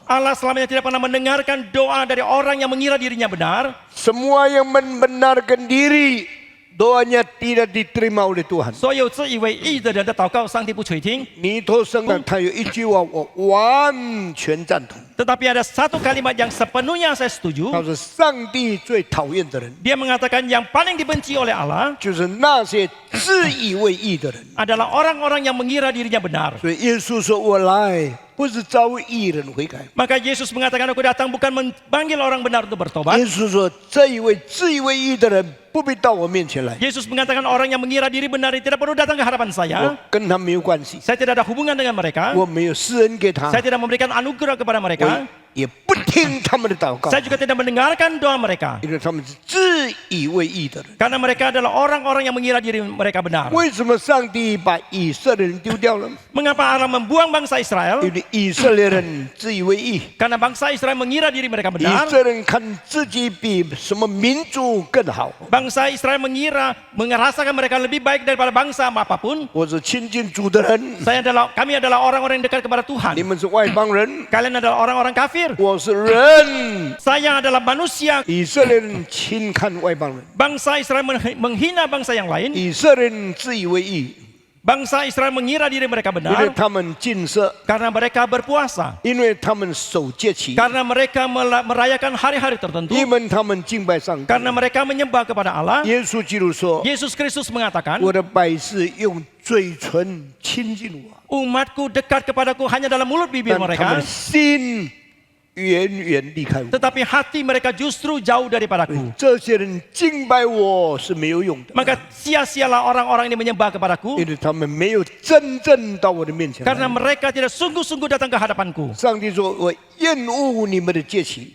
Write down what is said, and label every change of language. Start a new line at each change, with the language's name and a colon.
Indonesian: Allah selamanya tidak pernah mendengarkan doa dari orang yang mengira dirinya benar. Semua yang membenarkan diri, doanya tidak diterima oleh Tuhan.
Chinese: 所有自以为义的人的祷告，上帝不垂听。尼托生的他有一句话，我完全赞同。
Indonesian: Tetapi ada satu kalimat yang sepenuhnya saya setuju.
Chinese: 他说，上帝最讨厌的人，
Indonesian: Dia mengatakan yang paling dibenci oleh Allah
Chinese: 就是那些自以为义的人。
Indonesian: adalah orang-orang yang mengira dirinya benar.
Chinese: 所以耶稣说：“我来不是招义人悔改。”
Indonesian: Maka Yesus mengatakan, aku datang bukan memanggil orang benar untuk bertobat.
Chinese: 耶稣说：“这一位自以为义的人，不必到我面前来，
Indonesian: Yesus mengatakan orang yang mengira diri benar ini tidak perlu datang ke hadapan saya.
Chinese: 跟他没有关系，
Indonesian: Saya tidak ada hubungan dengan mereka.
Chinese: 我没有施恩给他，
Indonesian: Saya tidak memberikan anugerah kepada
Chinese: 我
Indonesian: mereka.
Chinese: 也不听他们的祷告，
Indonesian: Saya juga tidak mendengarkan doa mereka.
Chinese: 因为他们是自以为义的人。
Indonesian: Karena mereka adalah orang-orang yang mengira diri mereka benar.
Chinese: 为什么上帝把以色列人丢掉了？
Indonesian: Mengapa Allah membuang bangsa Israel?
Chinese: 因为以色列人自以为义，
Indonesian: Karena bangsa Israel mengira diri mereka
Chinese: 以
Indonesian: benar.
Chinese: 色列人看自己比什么民族更好。
Indonesian: Bangsa Israel merasakan mereka lebih baik daripada bangsa apapun.
Chinese: 我是亲近主的人，
Indonesian: Kami adalah orang-orang yang dekat kepada
Chinese: 你
Indonesian: Tuhan.
Chinese: 们是外邦人，
Indonesian: Kalian adalah orang-orang kafir.
Chinese: 我是人。
Indonesian: Saya adalah manusia.
Chinese: 以色列人轻看外邦人，
Indonesian: Bangsa Israel menghina bangsa yang lain.
Chinese: 以色列人自以为义，
Indonesian: Bangsa Israel mengira diri mereka
Chinese: 因为
Indonesian: benar
Chinese: 他们禁色，
Indonesian: karena mereka berpuasa.
Chinese: 因为他们守节期，
Indonesian: Karena mereka merayakan hari-hari tertentu.
Chinese: 因为他们敬拜上帝。
Indonesian: Karena mereka menyembah kepada Allah.
Chinese: 耶稣基督说
Indonesian: Yesus Kristus mengatakan,
Chinese: 我的百姓用嘴唇亲近我，
Indonesian: umatku dekat kepadaku hanya dalam mulut bibir
Chinese: 但他们
Indonesian: mereka,
Chinese: 的心远远离开我。
Indonesian: tetapi hati mereka justru jauh daripadaku.
Chinese: 这些人敬拜我是没有用的，
Indonesian: Maka sia-sialah orang-orang ini menyembah kepadaku,
Chinese: 因为他们没有真正到我的面前来。
Indonesian: karena mereka tidak sungguh-sungguh datang ke hadapanku.
Chinese: 上帝说：“我厌恶你们的节期，